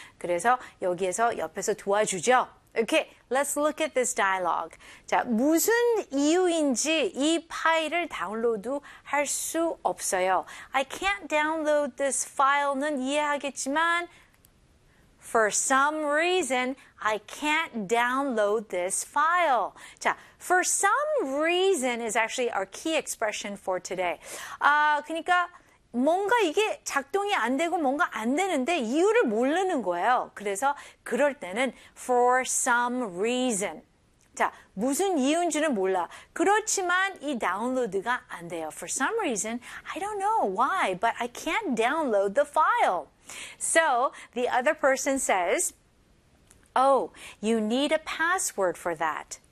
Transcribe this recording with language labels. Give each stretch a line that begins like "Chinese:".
Korean: 그래서 여기에서 옆에서 도와주죠.
English: Okay, let's look at this dialogue.
Korean: 자, 무슨 이유인지 이 파일을 다운로드 할 수 없어요.
English: I can't download this file
Korean: 는 이해하겠지만,
English: for some reason, I can't download this file. 자, for some reason is actually our key expression for today.
Korean: 그러니까 뭔가 이게 작동이 안 되고 뭔가 안 되는데 이유를 모르는 거예요. 그래서 그럴 때는
English: for some reason.
Korean: 자, 무슨 이유인지는 몰라. 그렇지만 이 다운로드가 안 돼요.
English: For some reason, I don't know why, but I can't download the file. So, the other person says, Oh, you need a password for that.